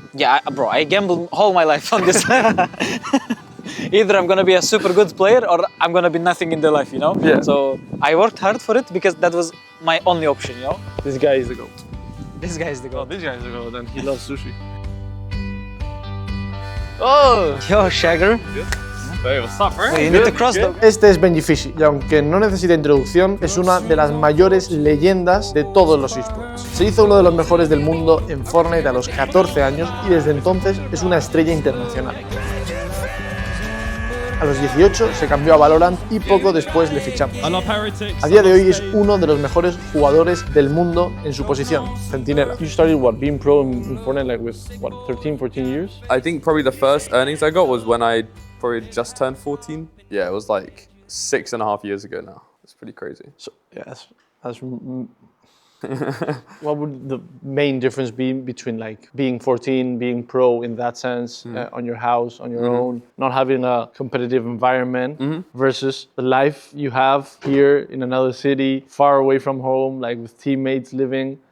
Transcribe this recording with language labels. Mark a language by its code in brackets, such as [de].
[en] Yeah, bro, I gambled all my life on this. Either I'm gonna be a super good player or I'm gonna be nothing in the life, you know? Yeah. So I worked hard for it because that was my only option, you know? This guy is the goat. This guy is the goal. This guy is the goat and he loves sushi. Oh! Yo, Shagger. Hey, what's up, bro? Hey, you need to cross the... [es] Este es BBYROMEO y aunque no necesita introducción, es una de las mayores leyendas de todos los esports. Se hizo uno de los mejores del mundo en Fortnite a los 14 años y desde entonces es una estrella internacional. A los 18 se cambió a Valorant y poco después le fichamos. A día de hoy es uno de los mejores jugadores del mundo en su posición, centinela. [en] You started being pro in Fortnite like with 13, 14 years? I think probably the first earnings I got was when I probably just turned 14. Yeah, it was like 6.5 years ago now. It's pretty crazy. So, yeah, that's what would the main difference be between like being 14, being pro in that sense, on your house, on your own, not having a competitive environment versus the life you have here in another city, far away from home, like with teammates living?